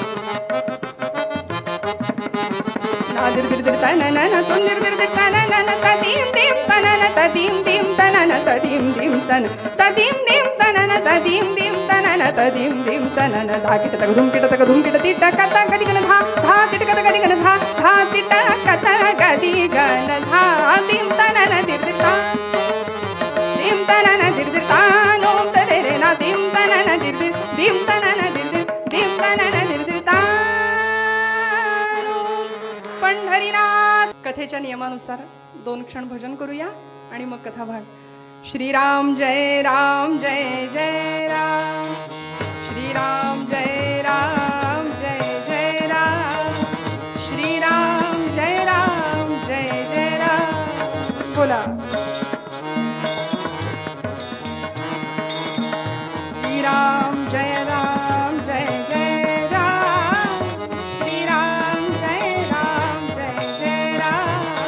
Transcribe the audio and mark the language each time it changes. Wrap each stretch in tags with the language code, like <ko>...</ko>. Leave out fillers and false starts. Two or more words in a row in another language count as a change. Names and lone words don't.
<mr>ना दिर दिर दिर तनन तुन दिर दिर दिर तनन तदीम दीम तनन तदीम दीम तनन तदीम दीम तन तदीम दीम तनन तदीम दीम तनन तदीम दीम तनन. धा किट तक धूम किट तक धूम किट तिट कत गदी गन धा धा तिट कत गदी गन धा धा तिट कत गदी गन धा दीम तनन दिर दिर ता, दिम तनन दिर दिर ता नोम तदेरे ना दिम तनन दिर दिर, दिम तनन दिर दिर, दिम तनन दिर दिर ता. पंढरीनाथ. कथेच्या नियमानुसार 2 क्षण भजन करूया आणि मग कथा भाग.</mr> <sa>श्रीराम जय राम जय जय राम, श्रीराम जय राम जय जय राम, श्रीराम जय राम जय जय राम.</sa> <mr>बोला.</mr> <sa>श्रीराम जय राम जय जय राम, श्रीराम जय राम जय जय राम.</sa>